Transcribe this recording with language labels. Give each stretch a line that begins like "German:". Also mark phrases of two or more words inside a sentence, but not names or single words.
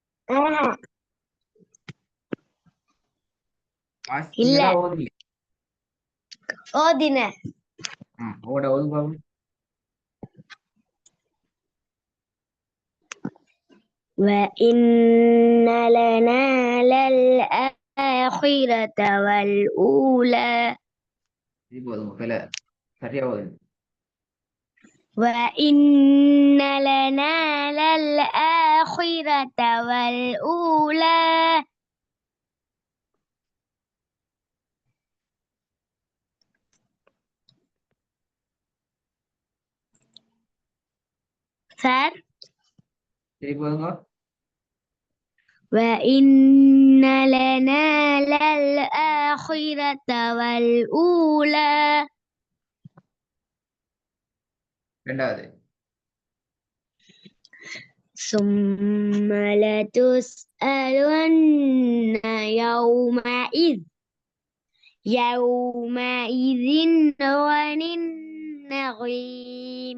Tamil: இல்ல ஓதுங்க. ஓதின ஓட ஓதுங்க.
Arabic: وإن لنا للآخرة والأولى
Tamil: இது போதுங்க. பிள்ளை சரியா ஓதுங்க.
Arabic: وإن لنا للآخرة والأولى சார்
Tamil: சரி போதுங்க.
Arabic: وإن لنا للآخرة والأولى
Tamil: ரெண்டாவது
Arabic: ثم لتسألن يومئذ عن النعيم